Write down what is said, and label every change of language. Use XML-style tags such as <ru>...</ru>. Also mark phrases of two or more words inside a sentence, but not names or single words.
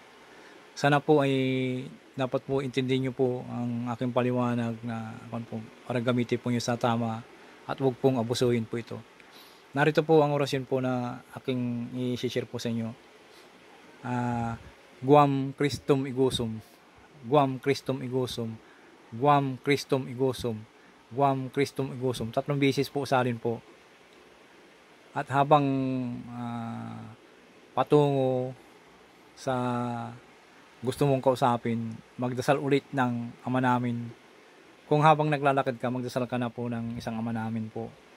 <tl>Sana po ay dapat po intindihin niyo po ang aking paliwanag na para gamitin po niyo sa tama at huwag pong abusuhin po ito. Narito po ang orasyon po na aking i-share po sa inyo. Guam Christum igusum, Guam Christum igusum, Guam Christum igusum, Guam Christum igusum. 3 beses po usalin po. At habang patungo sa gusto mong kausapin, magdasal ulit ng ama namin. Kung habang naglalakad ka, magdasal ka na po ng isang ama namin po.</tl>